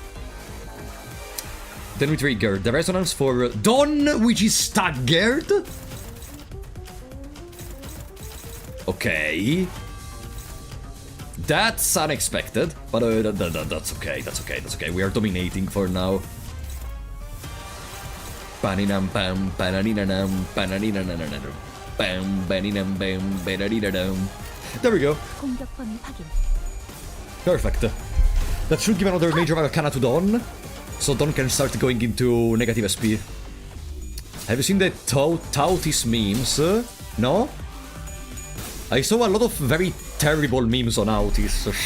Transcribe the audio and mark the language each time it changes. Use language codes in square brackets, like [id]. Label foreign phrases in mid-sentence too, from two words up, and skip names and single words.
[en] Then we trigger the Resonance for Dawn, which is staggered. Okay. That's unexpected, but that's okay. We are dominating for now. Paninam pam, pananinanam, pananinanananam, bam, baninam bam, bananidadam. There we go. [ko] 공격권 확인. [en] Perfect. That should give another Major Arcana to Dawn, so Dawn can start going into negative SP. Have you seen the Tautis memes? No? I saw a lot of very terrible memes on Autis.